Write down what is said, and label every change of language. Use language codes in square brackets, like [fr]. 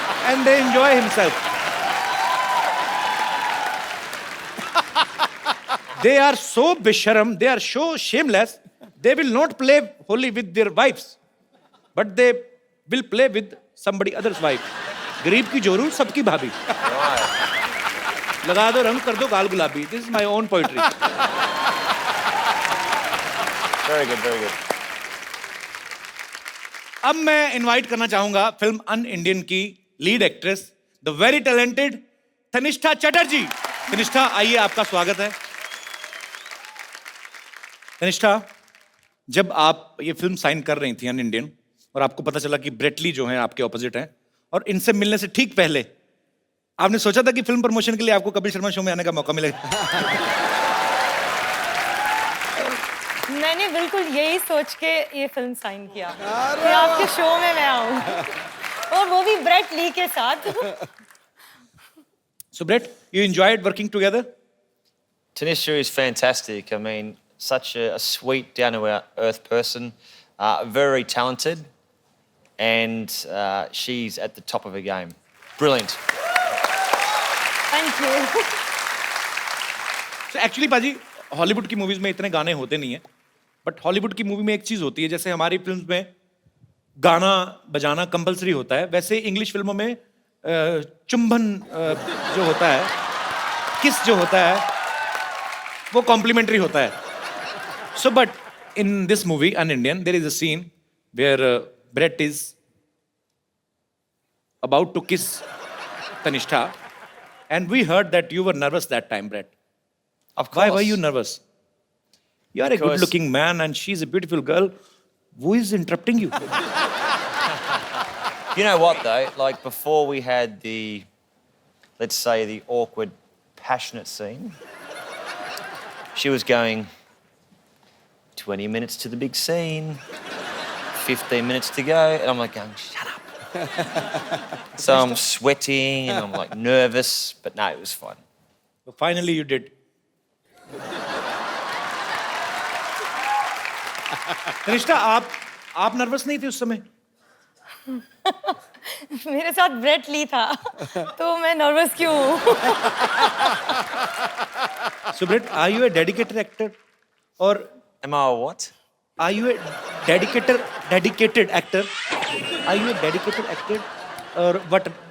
[en] And they enjoy himself. They are so bisharam, they are so shameless, they will not play Holi with their wives. But they will play with somebody else's wife. [hi] गरीब की जोरू सबकी भाभी. लगा दो रंग कर दो गाल गुलाबी. [en] This is my own poetry. Very good, very good. [hi] अब मैं इनवाइट करना चाहूंगा फिल्म अन इंडियन की lead actress [en] the very talented [hi] Tanishtha Chatterjee. Tanishtha आइए, आपका स्वागत है. तनिष्ठा, जब आप ये फिल्म साइन कर रही थी अन इंडियन और आपको पता चला कि ब्रेटली जो है आपके ऑपोजिट हैं और इनसे मिलने से ठीक पहले आपने सोचा था कि फिल्म प्रमोशन के लिए आपको कपिल शर्मा शो में आने का मौका मिलेगा? मैंने बिल्कुल यही सोच के ये फिल्म साइन किया कि आपके शो में मैं आऊँ और वो भी ब्रेट ली के साथ. [en] So Brett, you enjoyed working together? Tanisha is fantastic. I mean, such a sweet, down-to-earth person, very talented, and she's at the top of her game. Brilliant. Thank you. So actually [hi] पाजी Hollywood की movies में इतने गाने होते नहीं है, but Hollywood की movie में एक चीज होती है, जैसे हमारी फिल्म्स में गाना बजाना कंपलसरी होता है, वैसे इंग्लिश फिल्मों में चुंबन जो होता है, किस जो होता है, वो कॉम्प्लीमेंट्री होता है. [en] So but in this movie UnIndian there is a scene where Brett is about to kiss Tannishtha, and we heard that you were nervous that time, Brett. Of course. Why were you nervous? You are a good-looking man, and she's a beautiful girl. Who is interrupting you? You know what, though? Like, before we had the, let's say, the awkward, passionate scene, she was going, 20 minutes to the big scene, 15 minutes to go, and I'm like going, shut up. So I'm sweating, and I'm like nervous, but no, it was fun. So finally, you did. [hi] Tanishtha, आप nervous नहीं थे उस समय? मेरे साथ Brett Lee था तो मैं नर्वस क्यों हूँ? [en] So Brett, are you a dedicated actor, or Am I a what? are you a dedicated actor? Are you a dedicated actor, or what?